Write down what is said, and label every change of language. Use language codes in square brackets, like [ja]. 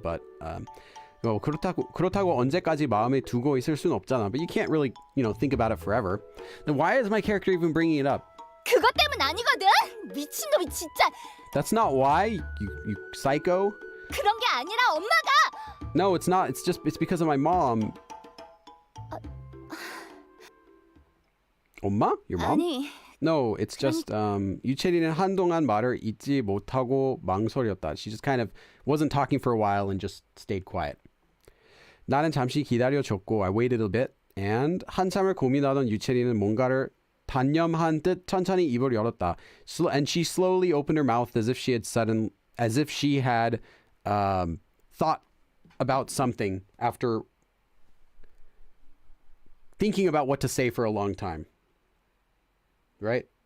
[ko] But 그렇다고 언제까지 마음에 두고 있을 수는 없잖아. [en] But you can't really, think about it forever. Then why is my character even bringing it up? [ko] 그것 때문 아니거든. 미친놈이 진짜. [en] That's not why, you psycho. [ko] 그런 게 아니라 엄마가. [en] No, it's not. It's because of my mom. 엄마? Your mom? [ko] 아니. [en] No, it's just [ko] 유채리는 한동안 말을 잇지 못하고 망설였다. [en] She just kind of wasn't talking for a while and just stayed quiet. [ko] 나는 잠시 기다려줬고 [en] I waited a bit and [ko] 한참을 고민하던 유채리는 뭔가를 단념한 듯 천천히 입을 열었다. [en] And she slowly opened her mouth as if she had thought about something after thinking about what to say for a long time. Right?